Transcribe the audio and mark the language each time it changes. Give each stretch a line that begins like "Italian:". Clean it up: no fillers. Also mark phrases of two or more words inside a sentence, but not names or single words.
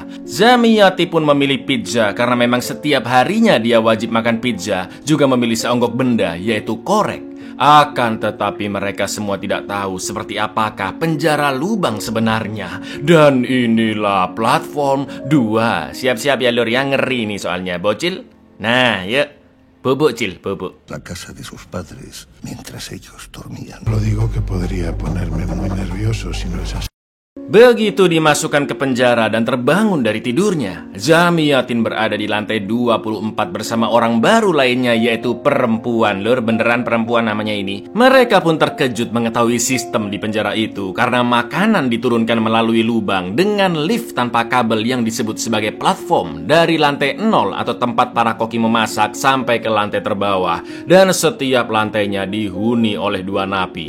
Indonesian: Zamiati pun memilih pizza karena memang setiap harinya dia wajib makan pizza, juga memilih seonggok benda yaitu korek. Akan tetapi mereka semua tidak tahu seperti apakah penjara lubang sebenarnya. Dan inilah platform 2. Siap-siap ya lur, yang ngeri nih soalnya bocil. Nah yuk. Bobo, Cil, bobo.
Spanish: La casa de sus padres mientras ellos dormían. Lo digo que podría ponerme muy nervioso si no es así.
Indonesian: Begitu dimasukkan ke penjara dan terbangun dari tidurnya, Zamiatin berada di lantai 24 bersama orang baru lainnya yaitu perempuan. Lur, beneran perempuan namanya ini. Mereka pun terkejut mengetahui sistem di penjara itu karena makanan diturunkan melalui lubang dengan lift tanpa kabel yang disebut sebagai platform dari lantai 0 atau tempat para koki memasak sampai ke lantai terbawah, dan setiap lantainya dihuni oleh 2 napi.